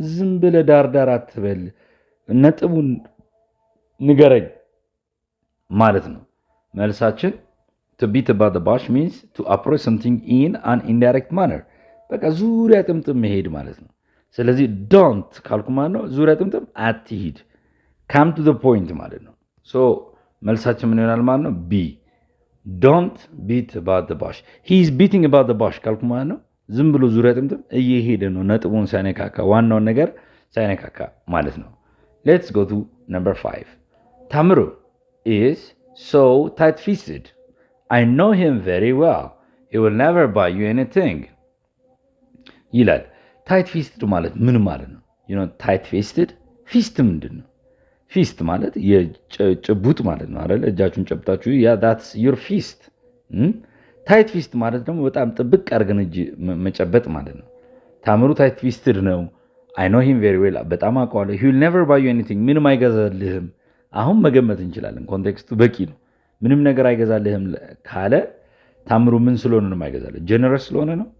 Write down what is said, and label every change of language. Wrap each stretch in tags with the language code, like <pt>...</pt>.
<am>ዝም ብለህ ዳር አትበል፣ ነጥቡን ንገረኝ ማለት ነው። መልሳችን to beat about the bush means to approach something in an indirect manner። በቃ ዙሪያ ጥምጥም መሄድ ማለት ነው። ስለዚህ don't ካልኩ ማለት ነው ዙሪያ ጥምጥም አትሂድ፣ come to the point ማለት ነው። ሶ መልሳችን ምን ይሆናል ማለት ነው?</am> <en>B don't beat about the bush.</en> <am>He is beating about the bush ካልኩ ማለት ነው ዝም ብሎ ዙሪያ ጥምጥም እየሄደ ነው፣ ነጥቡን ሳይነካካ ዋናውን ነገር ሳይነካካ ማለት ነው። Let's go to number 5.</am> <en>ታምሩ is so tight-fisted. I know him very well. He will never buy you anything.</en> <am>ይላል። tight-fisted ማለት ምን ማለት ነው? You know tight-fisted ፊስት ምንድን ነው? ፊስት ማለት የጭቡጥ ማለት ነው አይደል?</am> <en>እጃችሁን ጨብጣችሁ that's your fist.</en> <am>ታይት ፊስት ማለት ደግሞ በጣም ጥብቅ አድርገን እጅ መጨበጥ ማለት ነው። ታምሩ ታይት ፊስትድ ነው። I know him very well በጣም አውቀዋለሁ። He will never buy you anything ምንም አይገዛልህም። አሁን መገመት እንችላለን፣ ኮንቴክስቱ በቂ ነው። ምንም ነገር አይገዛልህም ካለ ታምሩ ምን ስለሆነ ነው የማይገዛለት? ጀነረስ ስለሆነ ነው?</am>